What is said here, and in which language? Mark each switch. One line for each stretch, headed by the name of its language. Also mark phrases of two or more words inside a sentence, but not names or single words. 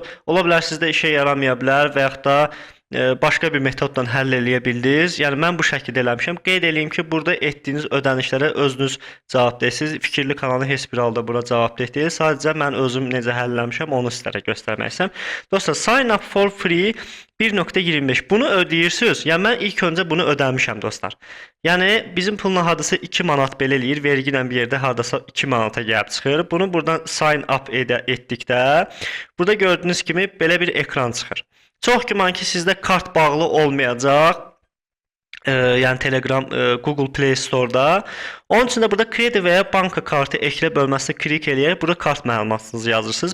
Azerbaijani: Ola bilər sizdə işə yaramaya bilər və yaxud da başqa bir metodla həll eləyə bildiniz. Yəni mən bu şəkildə eləmişəm. Qeyd edeyim ki, burada etdiyiniz ödənişlərə özünüz cavab deyilsiniz. Fikirli kanalı heç bir halda bura cavab deyil. Sadəcə mən özüm necə həll eləmişəm, onu sizlərə göstərmək istəyirəm. Dostlar,
English: sign up for free 1.25.
Azerbaijani: Bunu ödəyirsiniz. Yəni mən ilk öncə bunu ödəmişəm dostlar. Yəni bizim pulun hardasa 2 manat belə eləyir. Vergi ilə bir yerdə hardasa 2 manata gəlib çıxır. Bunu buradan
English: sign up
Azerbaijani: etdikdə burada gördüyünüz kimi belə bir ekran çıxır. Çox güman ki, sizdə kart bağlı olmayacaq. Yəni Telegram, Google Play Store-da. Onun üçün də burada kredi və ya banka kartı eklə bölməsinə klik eləyərək burada kart məlumatınızı yazırsınız.